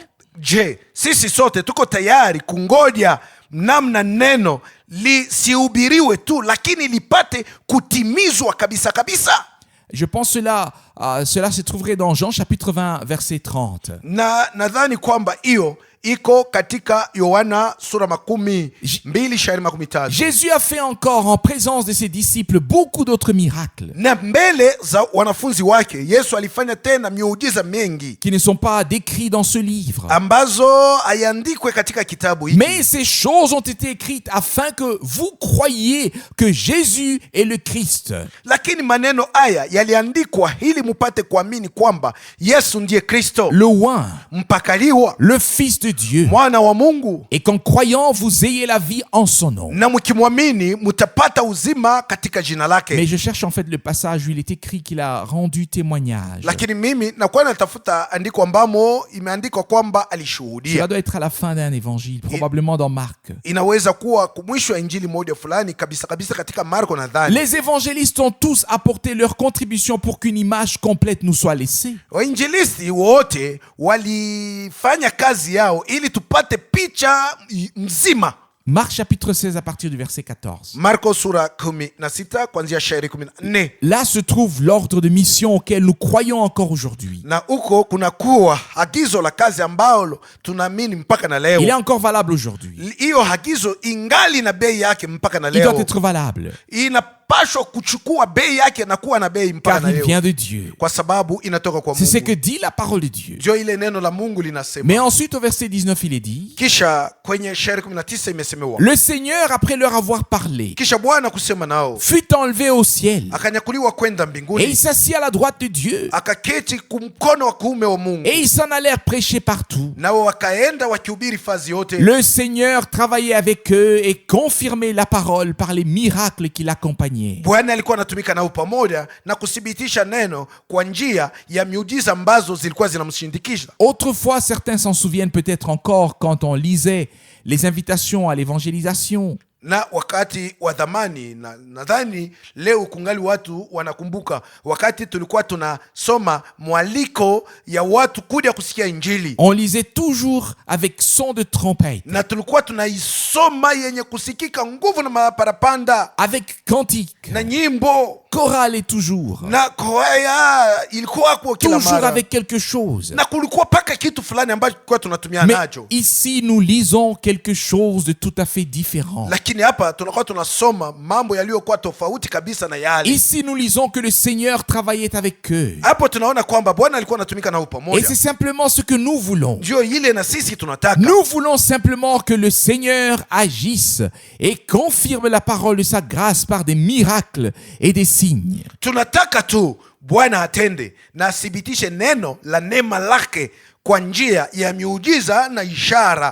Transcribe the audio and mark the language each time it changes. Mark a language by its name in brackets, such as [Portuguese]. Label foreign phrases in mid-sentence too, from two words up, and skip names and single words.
[Swahili] Je, sisi sote tuko tayari kungoja namna neno lisihubiriwe tu, lakini lipate kutimizwa kabisa kabisa? [French] Je pense cela se trouverait dans Jean chapitre 20, verset 30. [Swahili] Na nadhani kwamba hiyo iko katika Yohana sura 12:13. [French] Jésus a fait encore en présence de ses disciples beaucoup d'autres miracles [Swahili] Na mbele za wanafunzi wake Yesu alifanya tena miujiza mengi [French] qui ne sont pas décrits dans ce livre. [Swahili] ambazo hayandikwe katika kitabu hiki. [French] Mais ces choses ont été écrites afin que vous croyiez que Jésus est le Christ, [Swahili] Lakini maneno haya yaliandikwa ili mupate kuamini kwamba Yesu ndiye Kristo, [French] le oint, [Swahili] mpakaliwa, [French] le Fils de Dieu, [Swahili] mwana wa Mungu, [French] et qu'en croyant vous ayez la vie en son nom. [Swahili] na mkimwamini mutapata uzima katika jina lake. [French] Mais je cherche en fait le passage où il est écrit qu'il a rendu témoignage. [Swahili] Lakini mimi nakuwa natafuta andiko ambamo imeandikwa kwamba alishuhudia. [French] Cela doit être à la fin d'un évangile, probablement dans Marc. [Swahili] Inaweza kuwa mwisho wa injili moja fulani kabisa kabisa katika Marko nadhani. [French] Les évangélistes ont tous apporté leur contribution pour qu'une image complète nous soit laissée. [Swahili] Wainjilisti wote walifanya kazi yao ili tupate picha mzima. [French] Marc chapitre 16 à partir du verset 14. [Swahili] Marko sura 16 kuanzia shairi 14. [French] Là se trouve l'ordre de mission auquel nous croyons encore aujourd'hui. [Swahili] Na huko kuna kuwa agizo la kazi ambalo tunaamini mpaka na leo. [French] Il est encore valable aujourd'hui. [Swahili] Hiyo agizo ingali na bei yake mpaka na [French] Il doit [Swahili] leo. [French] être valable [Swahili] Inapaswa kuchukua bei yake na kuwa na bei mpaka [French] car [Swahili] na [French] il [Swahili] leo. [French] vient de Dieu. [Swahili] Kwa sababu inatoka kwa [French] C'est ce que [Swahili] Mungu. [French] dit la parole de Dieu. [Swahili] Ndio ile neno la Mungu linasema. [French] Mais ensuite au verset 19 il est dit, [Swahili] Kisha kwenye shairi 19 imesemewa. [French] le Seigneur après leur avoir parlé [Swahili] Kisha Bwana kusema nao, [French] fut enlevé au ciel [Swahili] akanyakuliwa kwenda [French] et il [Swahili] mbinguni, [French] s'assit à la droite de Dieu [Swahili] akaketi kumkono wa kuume wa Mungu. [French] et ils s'en allèrent prêcher partout. [Swahili] Nao wakaenda wakihubiri fazi yote. [French] Le Seigneur travaillait avec eux et confirmait la parole par les miracles qui l'accompagnaient. [Swahili] Bwana alikuwa anatumika nao pamoja na kuthibitisha neno kwa njia ya miujiza ambazo zilikuwa zinamshindikisha. [French] Autrefois, certains s'en souviennent peut-être encore quand on lisait les invitations à l'évangélisation. [Swahili] Na wakati wa dhamani, na nadhani leo kungali watu wanakumbuka wakati tulikuwa tunasoma mwaliko ya watu kuja kusikia injili, [French] On lisait toujours avec son de trompette, [Swahili] na tulikuwa tunaisoma yenye kusikika nguvu na maparapanda [French] avec cantique, [Swahili] na nyimbo [French] chorale et toujours. [Swahili] na kwaya, ilikuwa kwa kila [French] Toujours [Swahili] mara, [French] avec quelque chose. [Swahili] na kulikuwa paka kitu fulani ambacho tulikuwa tunatumia [French] Mais [Swahili] nacho. [French] ici, nous lisons quelque chose de tout à fait différent. [Swahili] Lakini hapa tunakuwa tunasoma mambo yaliyokuwa tofauti kabisa na yale. [French] Ici, nous lisons que le Seigneur travaillait avec eux. [Swahili] Hapo tunaona kwamba Bwana alikuwa anatumika nao [French] Et [Swahili] pamoja. [French] c'est simplement ce que nous voulons. [Swahili] Ndio ile na sisi tunataka. [French] Nous voulons simplement que le Seigneur agisse et confirme la parole de sa grâce par des miracles et des signes. [Swahili] Tunataka tu Bwana atende na athibitishe neno la neema lake kwa njia ya miujiza na ishara.